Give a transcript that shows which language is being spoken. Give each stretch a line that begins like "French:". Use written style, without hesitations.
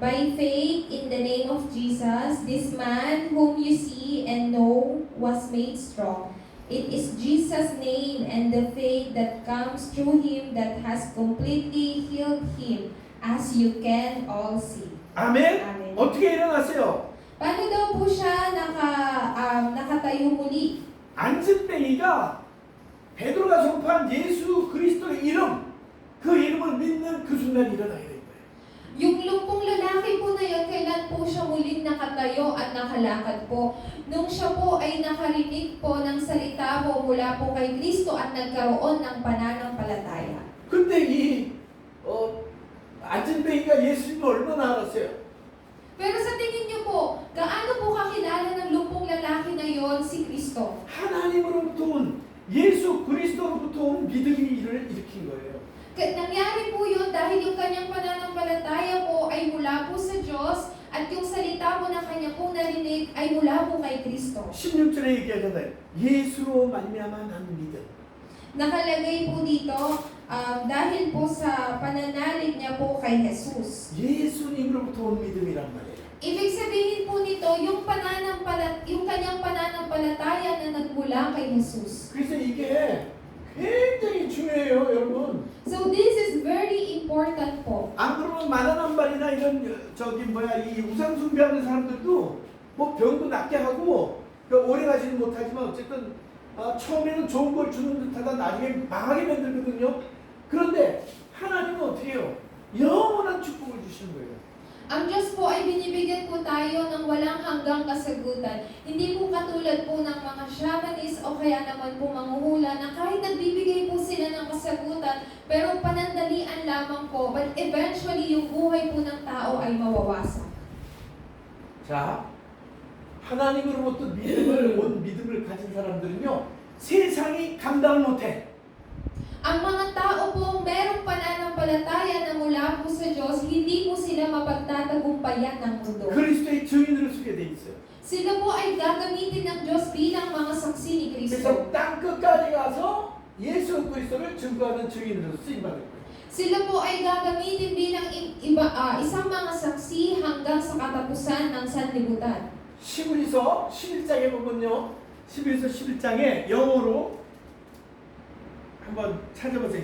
English: By faith in the name of Jesus, this man whom you see and know was made strong. It is Jesus' name and the faith that comes through him that has completely healed him, as you can all see.
Korean: 아멘.
English: Amen.
Korean: 어떻게 일어났어요?
Filipino: Paano daw po siya nakatayo muli?
Korean: 안진뱅이가 베드로가 선포한 예수 그리스도의 이름, 그 이름을 믿는 그 순간 일어나게 된 거예요.
Filipino: Yung lumpong lalaki po na yun, kailan po siya muling nakatayo at nakalakad po? Nung siya po ay nakarinig po ng salita po mula po kay Kristo at nagkaroon ng pananampalataya.
Korean: 근데 이 안진뱅이가 예수님을 얼마나 알았어요?
Filipino: Pero sa tingin niyo po, gaano po kakilala ng lumpong lalaki na yon si Kristo?
Korean: 하나님으로부터 온 예수 그리스도로부터 온 믿음이 이를 일으킨 거예요.
Filipino: Nangyari po yun dahil yung kanyang pananampalataya po ay mula po sa Diyos at yung salita po na kanya pong narinig ay mula po kay Kristo.
Korean: 16절에 얘기하잖아요. 예수로 말미암아 난 믿음.
Filipino: Nakalagay po dito dahil po sa pananalig niya po kay Jesus.
Korean: 예수님으로부터 온 믿음이란 말이에요.
Filipino: Ibig sabihin po nito, yung kanyang pananampalataya na nagmula kay Jesus.
Korean: 그래서 이게 굉장히 중요해요, 여러분.
English: So this is very important po.
Korean: 안 그러면 만화남발이나 이런 이 우상 숭배하는 사람들도 뭐 병도 낫게 하고 오래 가지는 못하지만 어쨌든 처음에는 좋은 걸 주는 듯하다 나중에 망하게 만들거든요. 그런데 하나님은 어떻게 해요? 영원한 축복을 주시는 거예요.
Filipino: Ang Diyos po ay binibigyan po tayo ng walang hanggang kasagutan. Hindi po katulad po ng mga shamanis o kaya naman po manghuhula na kahit nagbibigay po sila ng kasagutan, pero panandalian lamang po, but eventually yung buhay po ng tao ay mawawasak.
Korean: 자, 하나님으로부터 온 믿음을 가진 사람들은요, 세상이 감당을 못해.
Filipino: Ang mga tao po merong pananampalataya na mula po sa Diyos, hindi po sila mapagtatagumpayan ng mundo.
Korean: 그리스도의 증인으로 쓰게 돼 있어요.
Filipino: Sila po ay gagamitin ng Diyos bilang mga saksi ni Kristo.
Korean: 그래서 땅 끝까지 가서 예수 그리스도를 증거하는 증인으로 쓰임 받을 거예요.
Filipino: Sila po ay gagamitin bilang isang mga saksi hanggang sa katapusan ng sanlibutan.
Korean: 히브리서 11장에 보면요. 히브리서 11장에 영어로 한번 찾아보세요.